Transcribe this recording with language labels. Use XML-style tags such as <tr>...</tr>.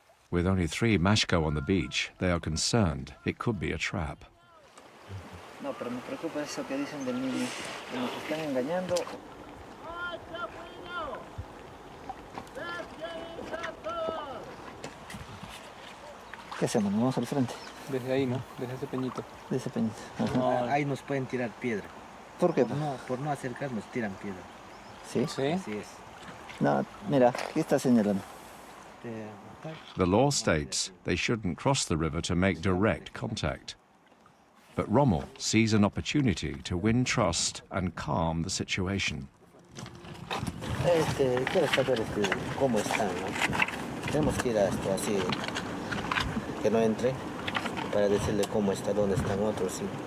<en>With only 3 Mashko on the beach, they are concerned it could be a trap.</en> <es>No, pero me preocupa eso que dicen del niño, que nos están engañando. ¿Qué hacemos? ¿Nos vamos al frente? Desde ahí, ¿no? Desde ese peñito. De ese peñito. No, ahí nos pueden tirar piedra. ¿Por qué? Por no acercarnos tiran piedra. ¿Sí? Sí. Así es. No, mira, ¿qué está señalando?</es> <en>The law states they shouldn't cross the river to make direct contact. But Rommel sees an opportunity to win trust and calm the situation.</en> <es>Quiero saber cómo están, ¿no? Tenemos que ir a esto así, que no entre, para decirle cómo está, dónde están otros, sí.</es>